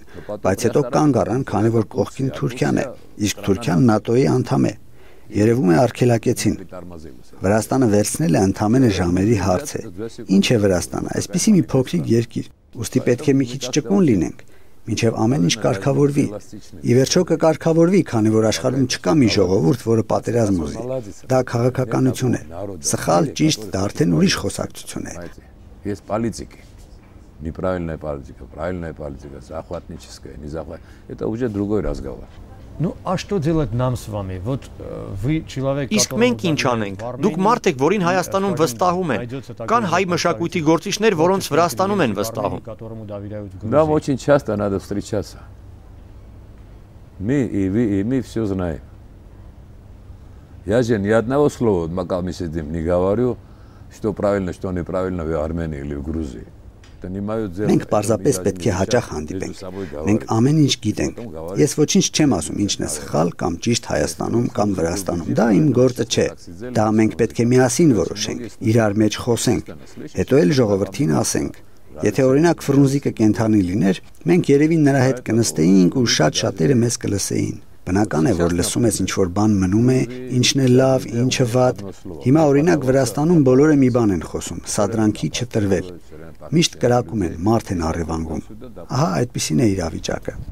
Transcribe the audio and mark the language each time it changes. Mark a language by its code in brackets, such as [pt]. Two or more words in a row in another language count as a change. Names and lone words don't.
[hy] բայց հետո կանգ առան, քանի որ կողքին Թուրքիան է, իսկ Թուրքիան ՆԱՏՕ-ի անդամ է։ Երևում է արգելակեցին։ Վրաստանը վերցնել է ընդամենը ժամերի հարց է։ Ինչ է Վրաստանը, այսպիսի մի փոքրիկ երկիր, ուստի պետք է մի քիչ ճկուն լինենք, մինչև ամեն ինչ կարգավորվի։ Ի վերջո կկարգավորվի, քանի որ աշխարհում չկա մի ժողովուրդ, որը պատերազմ ուզի։ Դա քաղաքականություն է։ Սխալ, ճիշտ, դա արդեն ուրիշ խոսակցություն է։ [ru] Есть политики. Неправильная политика, правильная политика, захватническая, не захват. Это уже другой разговор. Ну, а что делать нам с вами? Вот вы человек, [hy] Իսկ մենք ինչ անենք։ Դուք մարդ եք, որին Հայաստանում վստահում են։ Կան հայ мշակույթի գործիչներ, որոնց Վրաստանում են вստահում։ [ru] Нам очень часто надо встречаться. Мы и вы, и мы все знаем. Я же ни одного слова, пока мы сидим, не говорю, что правильно, что неправильно в Армении или в Грузии. [hy] Մենք պարզապես պետք է հաճախ հանդիպենք։ Մենք ամեն ինչ գիտենք։ Ես ոչինչ չեմ ասում, ինչն է սխալ կամ ճիշտ Հայաստանում կամ Վրաստանում։ Դա իմ գործը չէ։ Դա մենք պետք է միասին որոշենք, իրար մեջ խոսենք, հետո էլ ժողովրդին ասենք։ Եթե օրինակ Ֆրունզիկը կենթանի լիներ, մենք երևի նրա հետ կնստեինք ու շատ-շատերը մեզ կլսեին։ Բնական է, որ լսում ես ինչ-որ բան մնում է, ինչն է լավ, ինչը վատ։ Հիմա օրինակ Վրաստանում բոլորը մի բան են խոսում՝ սադրանքի չտրվել։ Միշտ կրակում են, մարդ են առևանգում։ Ահա այդպիսին է իրավիճակը։